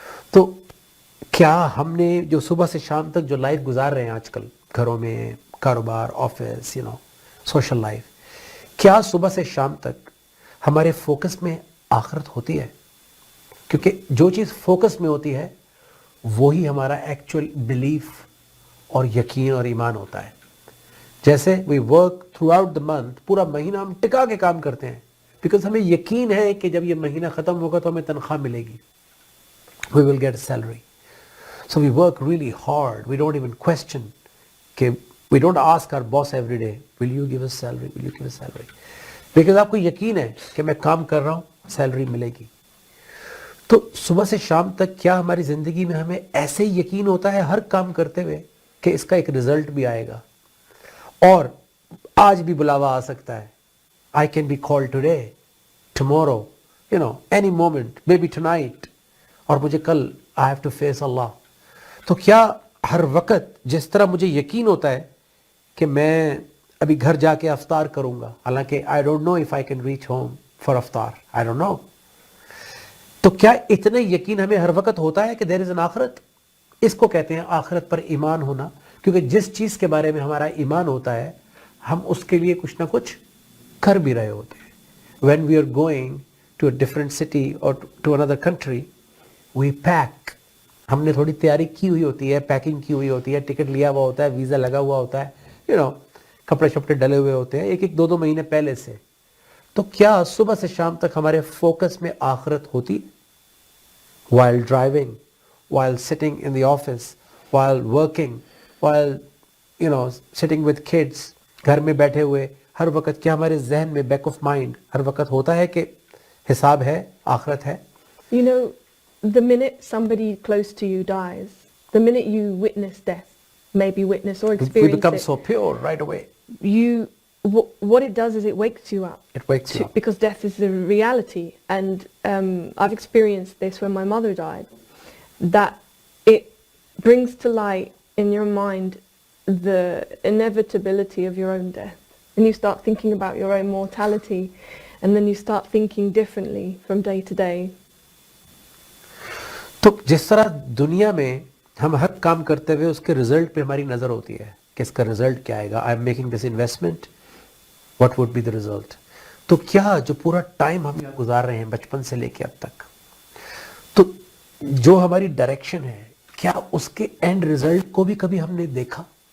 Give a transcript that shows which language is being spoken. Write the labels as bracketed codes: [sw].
[ur] تو کیا ہم نے جو صبح سے شام تک جو لائف گزار رہے ہیں آج کل, گھروں میں, کاروبار, آفس, سوشل لائف, کیا صبح سے شام تک ہمارے فوکس میں آخرت ہوتی ہے؟ کیونکہ جو چیز فوکس میں ہوتی ہے وہی ہمارا ایکچوئل بلیف اور یقین اور ایمان ہوتا ہے. جیسے [en] we work throughout the month, [ur] پورا مہینہ ہم ٹکا کے کام کرتے ہیں بیکاز ہمیں یقین ہے کہ جب یہ مہینہ ختم ہوگا تو ہمیں تنخواہ ملے گی, [en] We will get salary. So we work really hard. We don't even question. We don't ask our boss every day, will you give us salary? Will you give us salary? Because [ur] آپ کو یقین ہے کہ میں کام کر رہا ہوں, سیلری ملے گی. تو صبح سے شام تک کیا ہماری زندگی میں ہمیں ایسے ہی یقین ہوتا ہے ہر کام کرتے ہوئے کہ اس کا ایک رزلٹ بھی آئے گا, اور آج بھی بلاوا آ سکتا ہے. [en] I can be called today, tomorrow, any moment, maybe tonight, [ur] اور مجھے کل [en] I have to face Allah. [ur] تو کیا ہر وقت جس طرح مجھے یقین ہوتا ہے کہ میں ابھی گھر جا کے افطار کروں گا, حالانکہ [en] I don't know if I can reach home for iftar, I don't know, [ur] تو کیا اتنا یقین ہمیں ہر وقت ہوتا ہے کہ [en] there is an [ur] آخرت؟ اس کو کہتے ہیں آخرت پر ایمان ہونا, کیونکہ جس چیز کے بارے میں ہمارا ایمان ہوتا ہے ہم اس کے لیے کچھ نہ کچھ کر بھی رہے ہوتے ہیں. [en] When we are going to a different city or to another country, we pack. [ur] ہم نے تھوڑی تیاری کی ہوئی ہوتی ہے, پیکنگ کی ہوئی ہوتی ہے, ٹکٹ لیا ہوا ہوتا ہے, ویزا لگا ہوا ہوتا ہے, کپڑے شپڑے ڈلے ہوئے ہوتے ہیں ایک دو مہینے پہلے سے. تو کیا صبح سے شام تک ہمارے فوکس میں آخرت ہوتی؟ [en] while driving, while sitting in the office, while working, while sitting with kids, [ur] گھر میں بیٹھے ہوئے ہر وقت کیا ہمارے ذہن میں [en] back of mind [ur] ہر وقت ہوتا ہے کہ حساب ہے, آخرت ہے؟ [en] The minute somebody close to you dies, the minute you witness death, maybe witness or We experience become it, so pure right away. what it does is it wakes you up. It wakes you up. Because death is the reality. And I've experienced this when my mother died, that it brings to light in your mind the inevitability of your own death. And you start thinking about your own mortality, and then you start thinking differently from day to day. [ur] تو جس طرح دنیا میں ہم ہر کام کرتے ہوئے اس کے result پہ ہماری نظر ہوتی ہے کہ اس کا رزلٹ کیا آئے گا, [en] I am making this investment, what would be the result. [ur] تو کیا جو پورا ٹائم ہم یہاں گزار رہے ہیں بچپن سے لے کے اب تک, تو جو ہماری ڈائریکشن ہے کیا اس کے اینڈ رزلٹ کو بھی کبھی ہم نے دیکھا؟